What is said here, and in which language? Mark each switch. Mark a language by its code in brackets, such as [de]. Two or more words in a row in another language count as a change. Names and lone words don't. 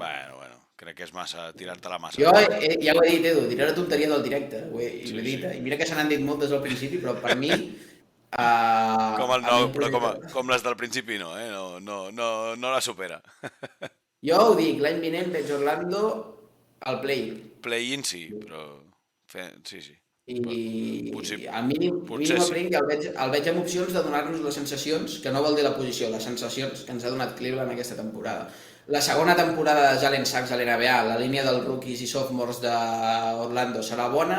[ca] Bueno, crec que és massa tirar-te la massa. Jo ja ho he dit, Edu, diré la tonteria del directe, i l'he dit. I mira que se n'han dit moltes al principi, però per mi... com les del principi no, no la supera. Jo ho dic, l'any vinent veig Orlando al play-in. Play-in sí, però... Sí. I potser a mínim el play-in que el veig amb opcions de donar-nos les sensacions, que no vol dir la posició, les sensacions que ens ha donat Cleveland aquesta temporada. La segona temporada de Jalen Sachs a l'NBA, la línia dels rookies i sophomores d'Orlando serà bona.